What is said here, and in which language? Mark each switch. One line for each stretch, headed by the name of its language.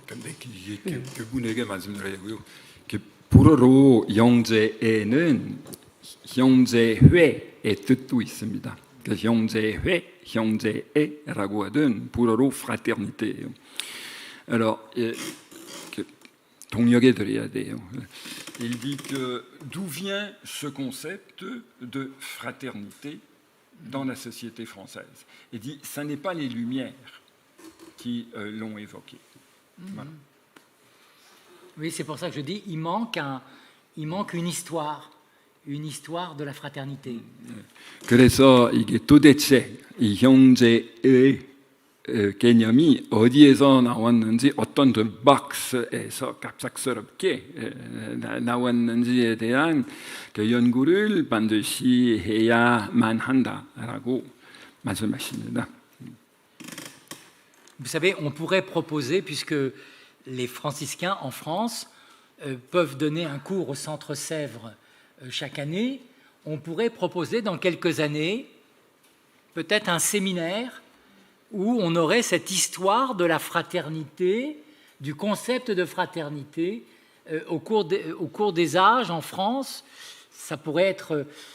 Korean: 근데 이게 그분에게 말씀드리고요. 불어로 형제에는 형제회의 뜻도 있습니다. 형제회, 형제애라고 하든 불어로 fraternité예요.
French: Alors,
Korean: 동역해 드려야 돼요.
French: Il dit que d'où vient ce concept de fraternité dans la société française. Il dit ça n'est pas les Lumières qui l'ont évoqué. Voilà. Oui, c'est pour ça que je dis il manque une histoire de la fraternité.
Korean: 그래서 이게 도대체 이 형제의 개념이 어디에서 나왔는지 어떤 박스에서 갑작스럽게 나왔는지에 대한 그 연구를 반드시 해야만 한다라고 말씀하십니다.
French: Vous savez, on pourrait proposer, puisque les franciscains en France peuvent donner un cours au Centre Sèvres chaque année, on pourrait proposer dans quelques années peut-être un séminaire où on aurait cette histoire de la fraternité, du concept de fraternité au cours des âges en France. Ça pourrait être...